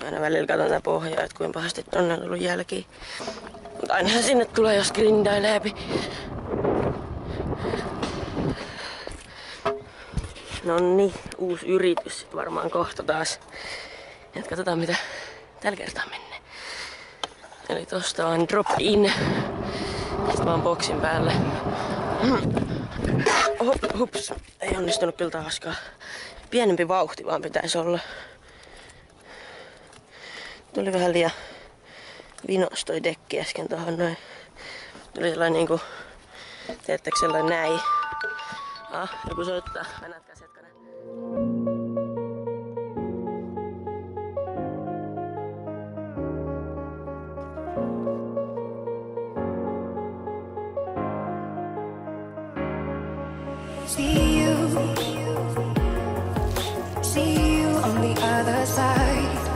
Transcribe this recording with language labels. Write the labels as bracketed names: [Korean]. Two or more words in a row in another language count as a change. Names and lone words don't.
[Finnish] Aina välillä katson tää pohjaa, että kuinka pahasti tonne on ollut jälkiä. Mutta ainahan sinne tulee, jos grindailee läpi. Nonni, uusi yritys sit varmaan kohta taas. Ja katsotaan mitä tällä kertaa menee. Eli tosta on [English] drop in. [Finnish] Sitten vaan boksin päälle. Hups, ei onnistunut kyllä taaskaan. Pienempi vauhti vaan pitäisi olla. Tuli vähän liian vinos toi dekki äsken tohon noin. Tuli sellainen niinku, teettekö sellainen näin. Joku soittaa. Mennätkäs hetkonen. [English] See you on the other side.